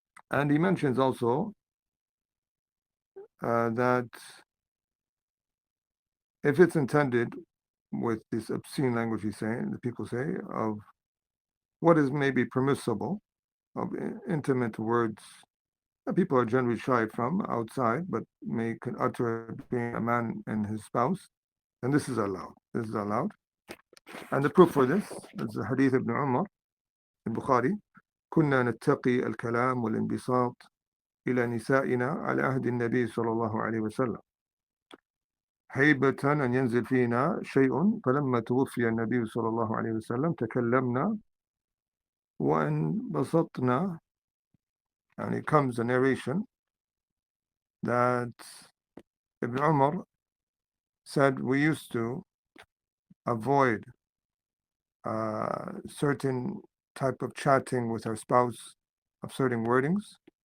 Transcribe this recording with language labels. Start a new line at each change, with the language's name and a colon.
English: And he mentions also that if it's intended with this obscene language he's saying, the people say, of what is maybe permissible, of intimate words that people are generally shy from outside, but may utter it between a man and his spouse, then this is allowed. This is allowed. And the proof for this is the hadith ibn Umar in Bukhari.
Arabic: كنا نتقي الكلام والانبساط إلى نسائنا على عهد النبي صلى الله عليه وسلم هيبة أن ينزل فينا شيء فلما توفي النبي صلى الله عليه وسلم تكلمنا وانبسطنا.
English: And it comes a narration that Ibn Umar said we used to avoid certain type of chatting with our spouse of certain wordings,